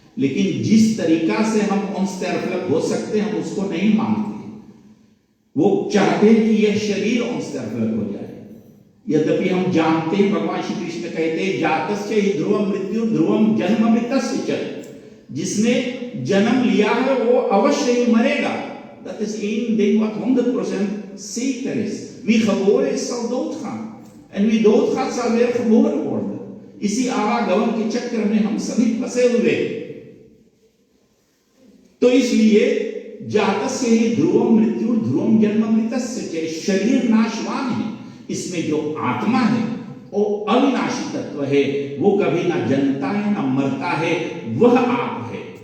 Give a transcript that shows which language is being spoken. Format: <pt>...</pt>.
<hi>लेकिन जिस तरीका से हम ऑनस्टेरफ्लक हो सकते हैं, हम उसको नहीं मांगते। वो चाहते हैं कि यह शरीर ऑनस्टेरफ्लक हो जाए। यद्यपि हम जानते हैं, भगवान श्री कृष्ण कहते हैं,</hi> <sa>जातस्य हि ध्रुवम मृत्यु ध्रुवम जन्म मृतस्य च।</sa> <hi>जिसने जन्म लिया है वो अवश्य ही मरेगा।</hi> <nl>Dat is één ding wat 100% zeker is. Wie geboren is, zal doodgaan. En wie doodgaat, zal weer geboren worden.</nl> <hi>इसी आवागमन के चक्र में हम सभी फंसे हुए।</hi> <sa>तो इसलिए जातस्य हि ध्रुवम मृत्यु ध्रुवम जन्म मृतस्य च।</sa> <hi>शरीर नाशवान है, इसमें जो आत्मा है वो अविनाशी तत्व है, वो कभी ना जन्मता है ना मरता है, वह आप है।</hi>